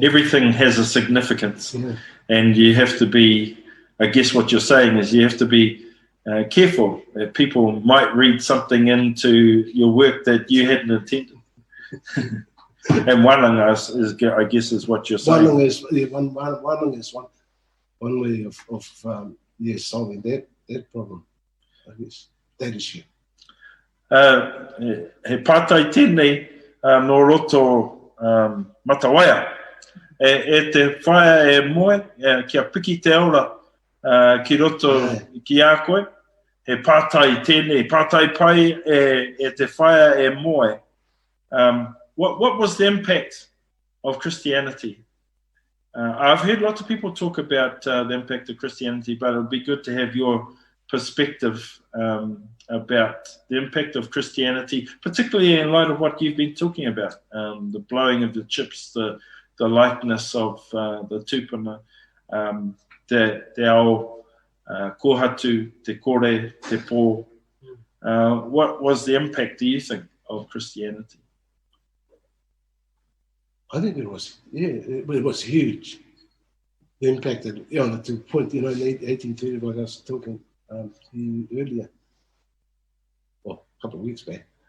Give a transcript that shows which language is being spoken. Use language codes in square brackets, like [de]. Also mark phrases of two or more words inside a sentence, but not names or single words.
[en] Everything has a significance, and you have to be, I guess what you're saying is you have to be careful that people might read something into your work that you hadn't intended. And wānanga is, I guess, is what you're saying. Wānanga is one way of solving that problem, I guess, that issue. [mi] He pātai tēnei no roto matawaia. E te whaia e moe, kia piki te aura ki roto ki a koe. He pātai tēnei, pātai pai e te whaia e moe. [en] What was the impact of Christianity? I've heard lots of people talk about the impact of Christianity, but it would be good to have your perspective about the impact of Christianity, particularly in light of what you've been talking about, the blowing of the chips, the likeness of the tupuna, [mi] te ao kohatu, te kore, te pō. [en] What was the impact, do you think, of Christianity? I think it was huge. The impact that, to the point, in 1830, like I was talking to you earlier, well, a couple of weeks back,